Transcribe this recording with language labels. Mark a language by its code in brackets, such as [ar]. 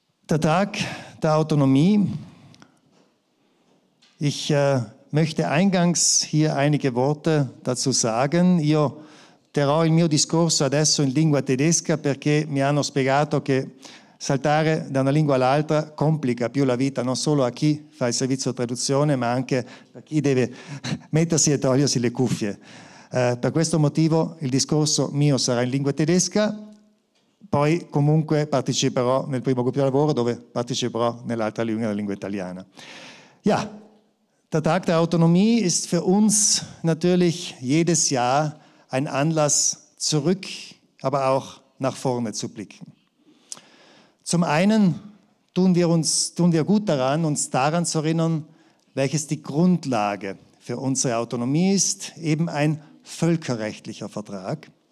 [de] Der Tag der Autonomie. Ich möchte eingangs hier einige Worte dazu sagen. [it] Io terrò il mio discorso adesso in lingua tedesca perché mi hanno spiegato che saltare da una lingua all'altra complica più la vita non solo a chi fa il servizio di traduzione ma anche a chi deve mettersi e togliersi le cuffie. Per questo motivo il discorso mio sarà in lingua tedesca, poi comunque parteciperò nel primo gruppo di lavoro dove parteciperò nell'altra lingua, la lingua italiana. [de] Ja. Der Tag der Autonomie ist für uns natürlich jedes Jahr ein Anlass, zurück, aber auch nach vorne zu blicken. Zum einen tun wir gut daran, uns daran zu erinnern, welches die Grundlage für unsere Autonomie ist, eben ein völkerrechtlicher Vertrag.